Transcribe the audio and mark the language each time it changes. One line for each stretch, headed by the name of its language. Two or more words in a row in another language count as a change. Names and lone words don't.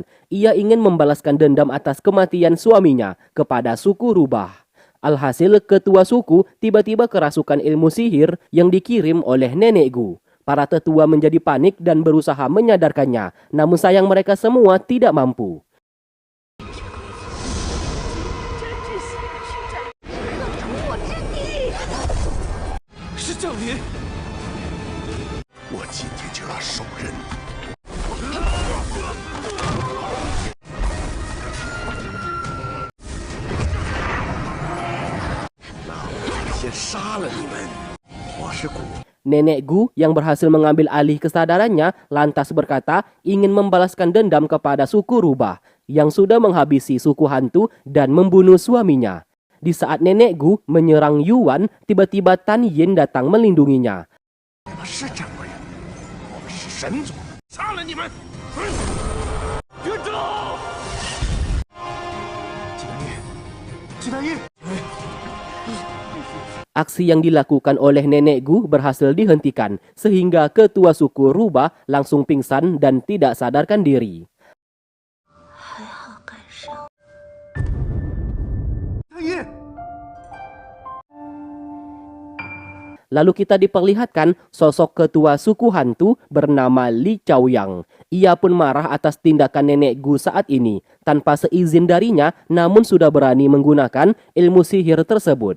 Indonesian: Ia ingin membalaskan dendam atas kematian suaminya kepada suku rubah. Alhasil ketua suku tiba-tiba kerasukan ilmu sihir yang dikirim oleh Nenek Gu. Para tetua menjadi panik dan berusaha menyadarkannya, namun sayang mereka semua tidak mampu.
Chinese: 是降临！我今天就要手刃！先杀了你们！我是古。
Indonesian: Nenek Gu yang berhasil mengambil alih kesadarannya lantas berkata ingin membalaskan dendam kepada suku rubah yang sudah menghabisi suku hantu dan membunuh suaminya. Di saat Nenek Gu menyerang Yuan, tiba-tiba Tan Yin datang melindunginya.
Chinese: 我们是战国人，我们是神族，杀了你们！别走！金丹一，
Indonesian: Aksi yang dilakukan oleh Nenek Gu berhasil dihentikan sehingga ketua suku rubah langsung pingsan dan tidak sadarkan diri.
Chinese: 还好赶上。丹一，
Indonesian: Lalu kita diperlihatkan sosok ketua suku hantu bernama Li Chaoyang. Ia pun marah atas tindakan Nenek Gu saat ini tanpa seizin darinya, namun sudah berani menggunakan ilmu sihir tersebut.